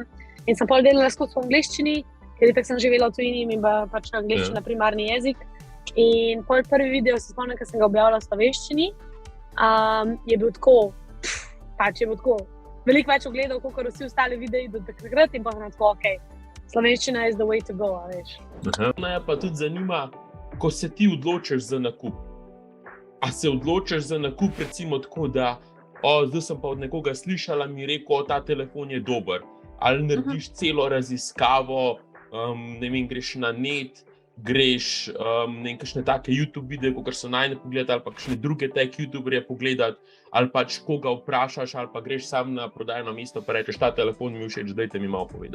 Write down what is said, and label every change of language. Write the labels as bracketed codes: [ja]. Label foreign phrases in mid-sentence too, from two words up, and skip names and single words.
[sl] In sem potem delala skozi v angleščini, ker tako sem živela v tujini in pač angleščina primarni jezik. In potem prvi video se spomnim, ko sem ga objavila v slovenščini, je bil tako, veliko več ogledov, kot vsi ostali videi do takrat in potem sem tako, ok, slovenščina [en] is the way to go, [sl] veš. Me pa tudi zanima, ko se ti odločiš za nakup. A se odločiš za nakup recimo tako, da zdaj sem pa od nekoga slišala, mi rekel, ta telefon je dober. Ali narediš celo raziskavo, ne vem, greš na net, greš kakšne take YouTube videe, kakor so najne pogledati, ali pa kakšne druge tech YouTuberje pogledati, ali pač koga vprašaš, ali pa greš sam na prodajno mesto pa rečeš, ta telefon mi všeč, dajte mi malo povedati.